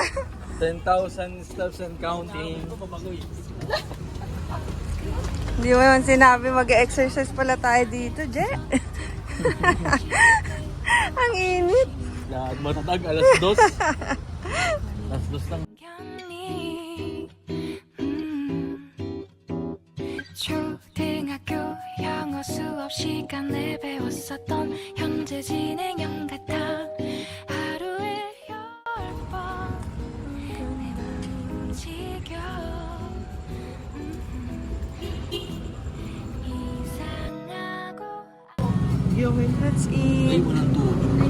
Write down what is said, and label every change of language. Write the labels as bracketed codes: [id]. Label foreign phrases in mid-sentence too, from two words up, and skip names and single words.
[en] 10,000 steps and counting. [tl] Hindi mo naman sinabi mag-exercise pala tayo dito, Je. Ang init. Lahat matatag, alas 2. Alas 2 lang. [ko] 초등학교 영어 수업 시간에 배웠었던 현재 진행형 같아 하루에 10번 내 맘이 움직여 이상하고 [en] Let's eat. [tl] Walang tuod.